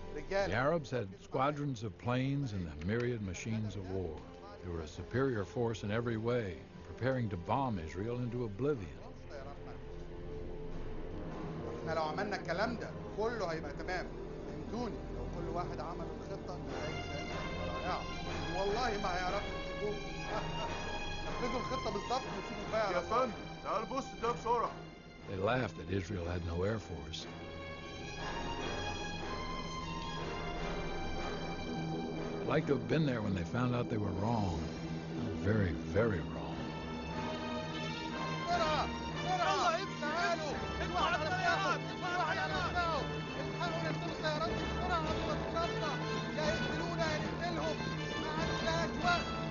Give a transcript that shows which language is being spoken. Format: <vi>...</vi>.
<en>The Arabs had squadrons of planes and the myriad machines of war. They were a superior force in every way, preparing to bomb Israel into oblivion.</en> <ar>احنا لو عملنا الكلام ده كله هيبقى تمام. فهمتوني؟ لو كل واحد عمل الخطة النتائج هتبقى رائعة. والله ما هيعرفوا يمسكوه. نفذوا الخطة بالظبط وسيبوا بقى. يا فندم تعال بص ده بسرعة.</ar> <en>They laughed that Israel had no air force. I'd like to have been there when they found out they were wrong. Very, very wrong.</en> <ar>بسرعة بسرعة تعالوا الواحد على مكانه الواحد على مكانه الحقوا ننزلوا السيارات بسرعة قبل ما تتقطع يا يقتلونا يا نقتلهم ما عندناش وقت.</ar>